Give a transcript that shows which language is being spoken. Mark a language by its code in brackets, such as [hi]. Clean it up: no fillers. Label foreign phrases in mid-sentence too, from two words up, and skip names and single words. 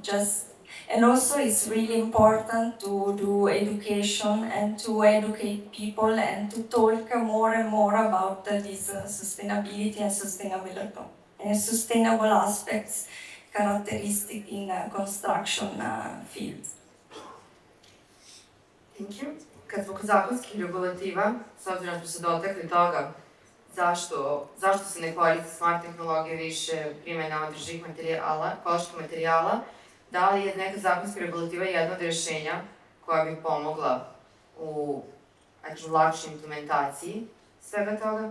[en] And also it's really important to do education and to educate people and to talk more and more about this sustainability and sustainable aspects characteristic in construction field. Thank you. [bs] Kad smo kod zakonskih regulativa, s obzirom da smo se dotakli toga zašto se ne koriste smart tehnologije više, primjena održivih materijala, ekoloških materijala, da li je neka zakonska regulativa jedna od rješenja koja bi pomogla u lakšoj implementaciji svega toga?